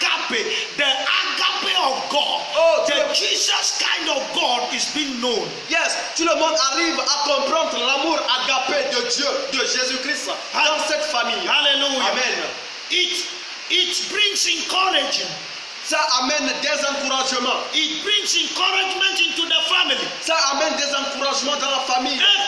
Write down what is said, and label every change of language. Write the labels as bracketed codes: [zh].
[en] The agape of God, the Jesus kind of God is being known. [fr] Yes, tout le monde arrive à comprendre l'amour agapé de Dieu, de Jésus-Christ dans cette famille. [en] Hallelujah. Amen. It brings encouragement. [fr] Ça amène des encouragements. [en] It brings encouragement into the family. [fr] Ça amène des encouragements dans la famille.